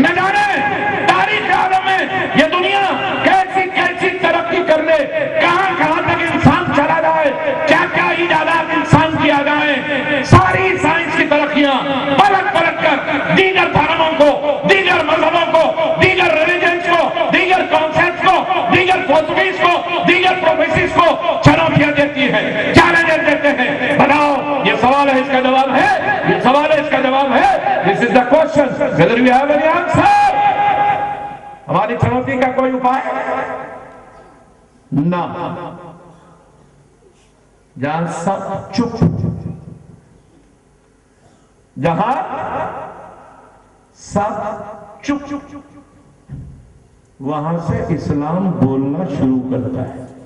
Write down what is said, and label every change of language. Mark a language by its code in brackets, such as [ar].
[ur] نہ جانے تاریخ عالم میں یہ دنیا کیسی کیسی ترقی کر لے, کہاں کہاں تک انسان چلا جائے, کیا کیا ایجادات انسان کیا جائے, ساری سائنس کی ترقیاں پلٹ پلٹ کر دیگر دھرموں کو, دیگر مذہبوں کو, دیگر ریلیجنز کو, دیگر کانسیپٹس کو, دیگر فلسفیز کو, دیگر پروفیسیز کو چنوتیاں دیتی ہے, چیلنجز دیتے ہیں. بتاؤ یہ سوال ہے, اس کا جواب ہے, یہ سوال ہے, اس کا جواب ہے. [en] This is the question whether we have any answer. [ur] ہماری چنوتی کا کوئی اپائے نہ. جہاں سب چپ, جہاں سب چپ, وہاں سے اسلام بولنا شروع کرتا ہے.